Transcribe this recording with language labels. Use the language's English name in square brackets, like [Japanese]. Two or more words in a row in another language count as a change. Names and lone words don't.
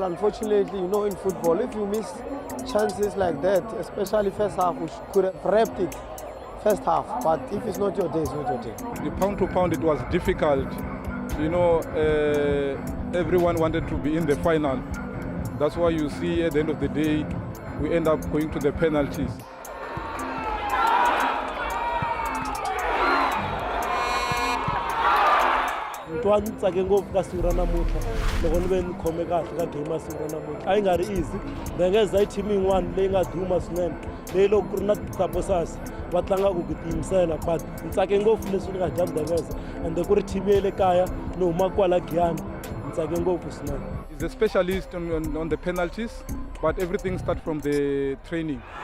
[English] Unfortunately, in football, if you miss chances like that, especially first half, we could have wrapped it first half. But if it's not your day, it's not your day. The pound to pound, it was difficult. Everyone wanted to be in the final. That's why you see at the end of the day, we end up going to the penalties. [Tsonga] Ntwani tsake ngopfu ka siku ra namuntlha loko ni ve ni khome kahle ka game ya siku ra namuntlha a yi nga ri easy Ndengeza i team yin'wana leyi nga duma swinene leyi loko ku ri na ti-supporters va tlangaka ku tiyimisela but ni tsake ngopfu leswi ni nga dya Ndengeza ende ku ri team ya le kaya ni huma kwala Giyani ni tsake ngopfu swinene. [English] He's a specialist on the penalties, but everything starts from the training.